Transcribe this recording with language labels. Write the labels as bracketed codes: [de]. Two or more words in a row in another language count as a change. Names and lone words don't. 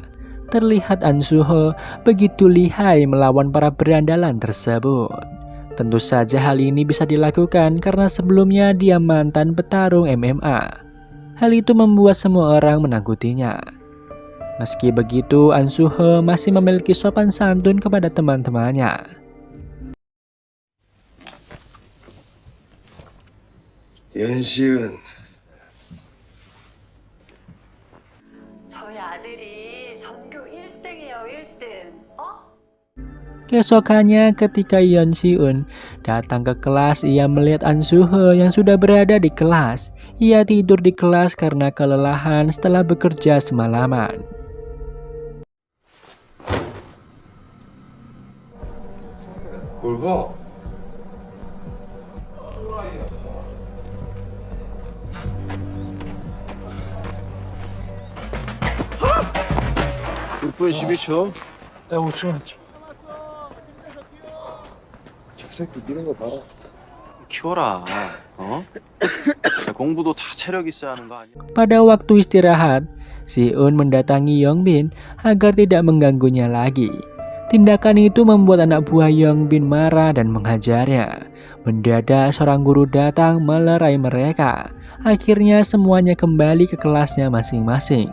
[id] Terlihat An Soo-ho begitu lihai melawan para berandalan tersebut. Tentu saja hal ini bisa dilakukan karena sebelumnya dia mantan petarung MMA. Hal itu membuat semua orang menakutinya. Meski begitu, An Soo-ho masih memiliki sopan santun kepada teman-temannya. [ko] 연시은 저희 아들이 전교 1등이에요, 1등. [id] Keesokannya ketika Yeon Si-eun datang ke kelas, ia melihat An Soo-ho yang sudah berada di kelas. Ia tidur di kelas karena kelelahan setelah bekerja semalaman. [ko] 뭘 봐? 분 12초. 야 5초. 저 새끼 뛰는 거 봐라. 키워라. 야, 공부도 다 체력 있어야 하는 거 아니야? [id] Pada waktu istirahat, Si-eun mendatangi Yong Bin agar tidak mengganggunya lagi. Tindakan itu membuat anak buah Yong Bin marah dan menghajarnya. Mendadak seorang guru datang melerai mereka. Akhirnya semuanya kembali ke kelasnya masing-masing.